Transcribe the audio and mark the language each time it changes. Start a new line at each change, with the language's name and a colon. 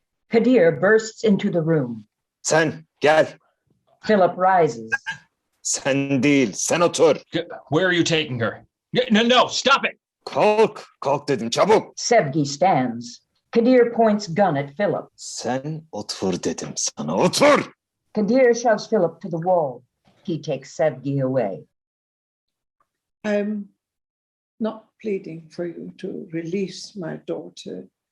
English: Kadir bursts into the room.
Turkish: Sen gel.
English: Philip rises.
Turkish: Sen değil, sen otur.
English: Where are you taking her? No, stop it.
Turkish: Kalk, kalk dedim çabuk.
English: Sevgi stands. Kadir points gun at Philip.
Turkish: Sen otur dedim sana, otur.
English: Kadir shoves Philip to the wall. He takes Sevgi away. I'm not pleading for you to release my daughter.